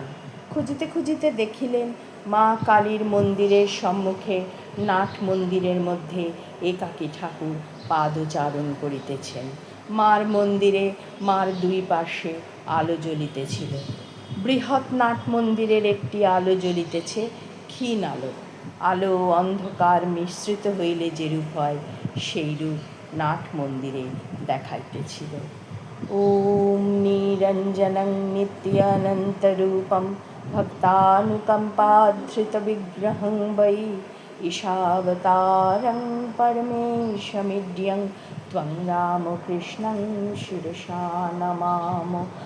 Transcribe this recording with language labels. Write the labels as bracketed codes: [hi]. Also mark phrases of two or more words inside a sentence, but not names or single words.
[bn] খুঁজিতে খুঁজিতে দেখিলেন মা কালীর মন্দিরের সম্মুখে নাট মন্দিরের মধ্যে একাকী ঠাকুর পাদচারণ করিতেছেন। মার মন্দিরে মার দুই পাশে আলো জ্বলিতেছিল। বৃহৎ নাট মন্দিরের একটি আলো জ্বলিতেছে, ক্ষীণ আলো। আলো অন্ধকার মিশ্রিত হইলে যেরূপ হয়, সেইরূপ নাট মন্দিরে দেখাইতেছিল। [sa] ওম নিরঞ্জনং নিত্যানন্তরূপম ভক্তানুকম্পাধৃত বিগ্রহং বৈ ঈশাবতারং পরমেশমিড্যং ত্বং রামকৃষ্ণং শিরসা নমামো।